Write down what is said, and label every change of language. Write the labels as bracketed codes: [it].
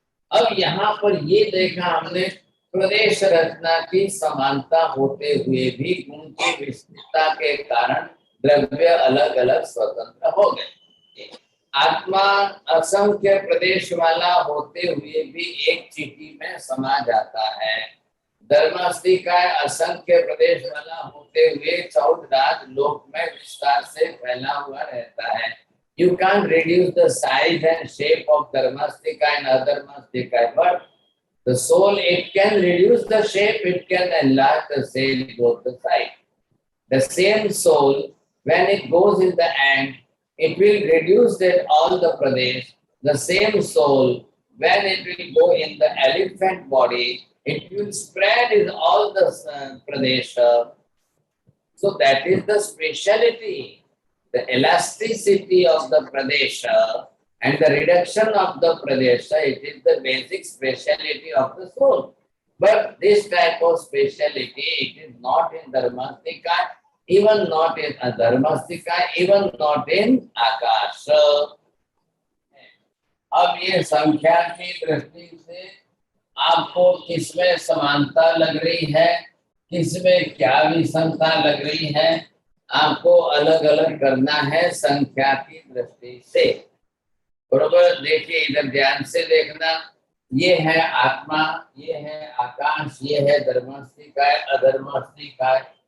[hi] अब यहाँ पर ये देखा हमने, प्रदेश रचना की समानता होते हुए भी गुण की विस्तृतता के कारण द्रव्य अलग अलग स्वतंत्र हो गए। आत्मा असंख्य प्रदेश वाला होते हुए भी एक चीटी में समा जाता है। धर्मास्तिका असंख्य प्रदेश वाला होते हुए 14 लोक में विस्तार से फैला हुआ रहता है। [en] You can't reduce the size and shape of Dharmastika and Adharmastika, but the soul, it can reduce the shape, it can enlarge the same both the size. The same soul, when it goes in the end, it will reduce that all the pradesh. The same soul, when it will go in the elephant body, it will spread in all the Pradesha. So that is the speciality, the elasticity of the Pradesha and the reduction of the Pradesha. It is the basic speciality of the soul. But this type of speciality, it is not in Dharmastika, even not in Adharmastika, even not in Akasha. [hi] अब ये संख्या की दृष्टि से आपको किसमें समानता लग रही है, किसमें क्या विषमता लग रही है, आपको अलग अलग करना है संख्या की दृष्टि से। बरोबर, देखिए इधर ध्यान से देखना, ये है आत्मा, ये है आकाश, ये है धर्मस्थिकाय, अधर्मस्थिकाय।